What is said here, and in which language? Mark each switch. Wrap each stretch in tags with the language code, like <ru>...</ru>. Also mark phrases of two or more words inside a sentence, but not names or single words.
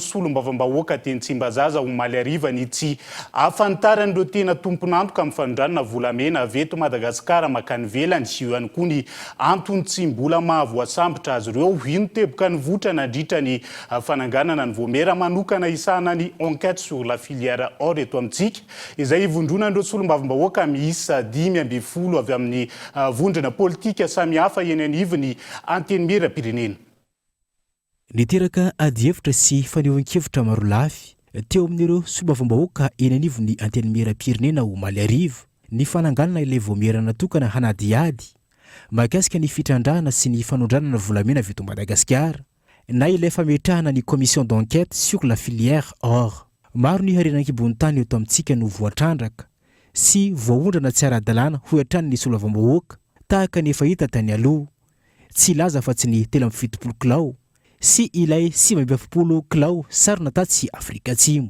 <mg>solom-bavam-bahoaka teny Tsimbazaza ho maly arivany ity afantaran'ireo tena tompon'antoka amin'ny fanondranana volamena avy eto Madagasikara makany velany io ihany koa ny antony tsy mbola mahavoasambotra azy ireo ino teboka ny votra nandritra ny fananganana ny voamera manokana isana ny</mg> <fr>enquête sur la filière or</fr> <mg>eto amintsika izay ivondronan'ireo solom-bavam-bahoaka miisa 10 avy amin'ny vondrona politika samihafa eny anivony anteny mera-pirenena. Niteraka adihevitra sy fanehoan-kevitra maro lafy teo amin'ireo solom-bavam-bahoaka eny anivony anteny mera-pirenena ho maly arivo ny fananganana ilay voamera natokana hanadiady mahakasika ny fitrandrahana sy ny fanondranana volamena avy eto Madagasikara na ilay fametrahana ny</mg> <fr>commission d'enquête sur la filière or.</fr> <mg>Maro ny harenan-kibony tany eto amintsika no voatrandraka sy voaondrana tsy ara-dalàna ho hatrany ny solom-bavam-bahoaka tahaka ny efa hita tany aloha tsy laza fa tsy ny 770 kilao sy ilay 570 kilao sarona tatsy Afrika Atsimo.</mg>